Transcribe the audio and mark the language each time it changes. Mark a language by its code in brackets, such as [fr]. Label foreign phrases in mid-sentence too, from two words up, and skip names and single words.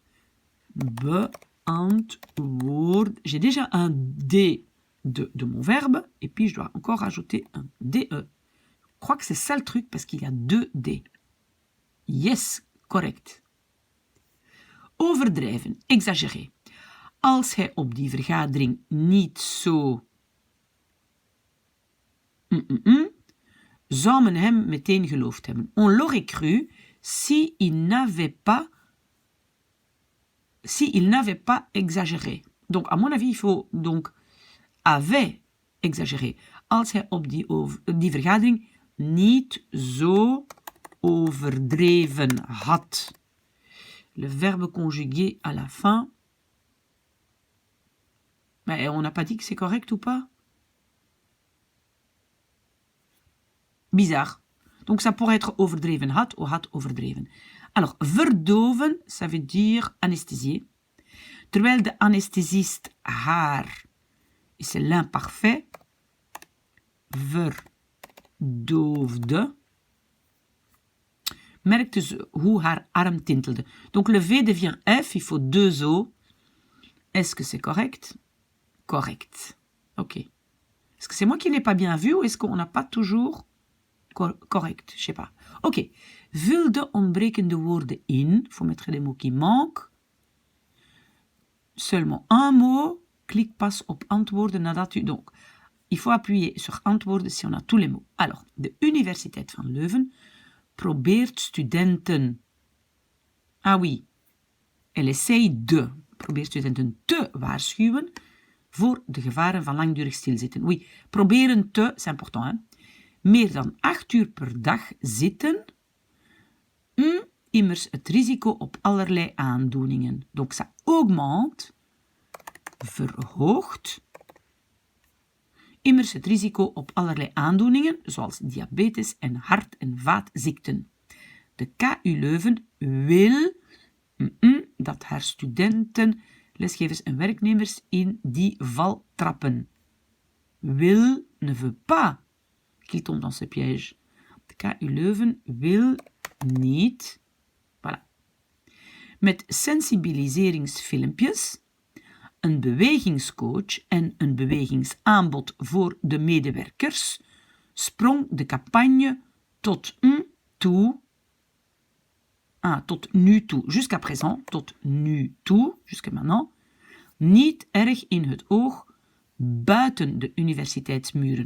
[nl] Beantwoord. [fr] J'ai déjà un D de mon verbe, et puis je dois encore rajouter un DE. Je crois que c'est ça le truc, parce qu'il y a 2 D. [en] Yes, correct. [nl] Overdrijven, exagérer. Als hij op die vergadering niet zo... zou men hem meteen geloofd hebben. [fr] On l'aurait cru si il n'avait pas exagéré. Donc, à mon avis, il faut donc avait exagéré. [nl] Als hij op die vergadering niet zo overdreven had. [fr] Le verbe conjugué à la fin. Mais on n'a pas dit que c'est correct ou pas? Bizarre. Donc ça pourrait être [nl] overdreven had [fr] ou [nl] had overdreven. [fr] Alors, verdoven, ça veut dire anesthésier. [nl] Terwijl de anesthésiste haar, [fr] et c'est l'imparfait, [nl] verdoofde, merkte ze hoe haar arm tintelde. [fr] Donc le V devient F, il faut 2 O. Est-ce que c'est correct? Correct. Ok. Est-ce que c'est moi qui n'ai pas bien vu ou est-ce qu'on n'a pas toujours correct? Je sais pas. Ok. [nl] Vul de ontbrekende woorden in. [fr] Il faut mettre les mots qui manquent. Seulement un mot. [nl] Klik pas op antwoorden nadat u... [fr] Donc, il faut appuyer sur antwoorden si on a tous les mots. Alors, [nl] de Universiteit van Leuven probeert studenten... [fr] Ah oui. Elle essaye de... [nl] Probeert studenten te waarschuwen voor de gevaren van langdurig stilzitten. Oui, proberen te, [fr] c'est important, hein? [nl] Meer dan 8 uur per dag zitten, immers het risico op allerlei aandoeningen. [fr] Donc ça augmente, [nl] verhoogt, immers het risico op allerlei aandoeningen, zoals diabetes en hart- en vaatziekten. De KU Leuven wil dat haar studenten, lesgevers en werknemers in die val trappen. [fr] Wil ne veut pas qu'il tombe dans ce piège. [nl] De KU Leuven wil niet. Voilà. Met sensibiliseringsfilmpjes, een bewegingscoach en een bewegingsaanbod voor de medewerkers sprong de campagne tot nu toe, [fr] jusqu'à présent, [nl] tot nu toe, [fr] jusqu'à maintenant, [nl] niet erg in het oog buiten de universiteitsmuren.